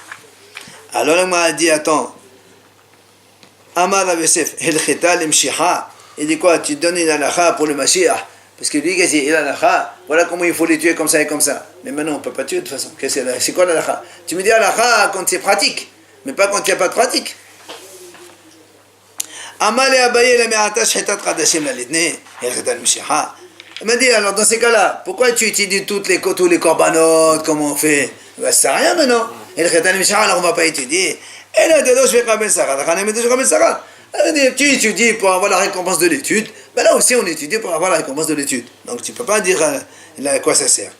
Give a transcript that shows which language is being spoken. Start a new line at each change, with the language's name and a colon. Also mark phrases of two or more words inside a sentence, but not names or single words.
French: Alors il m'a dit, attends.
Aramaic: אמר רב יוסף, הלכתא למשיחא.
French: Il dit quoi? Tu donnes une halakha pour le Mashiach. Parce que lui, qu'est-ce qu'il dit? Il a halakha. Voilà comment il faut les tuer comme ça et comme ça. Mais maintenant, on ne peut pas tuer de toute façon. C'est quoi l'halakha? Tu me dis halakha quand c'est pratique, mais pas quand il n'y a pas de pratique.
Aramaic: אמר ליה אביי אלא מעתה שחיטת קדשים לא ליתני. הלכתא למשיחא.
French: Il m'a dit, alors dans ces cas-là, pourquoi tu étudies tous les corbanotes, comment on fait? Ben, ça sert à rien maintenant.
Aramaic: הלכתא למשיחא,
French: alors on ne va pas étudier. Et là, je vais Rabel Sarah. Tu étudies pour avoir la récompense de l'étude. Ben là aussi, on étudie pour avoir la récompense de l'étude. Donc, tu ne peux pas dire à quoi ça sert.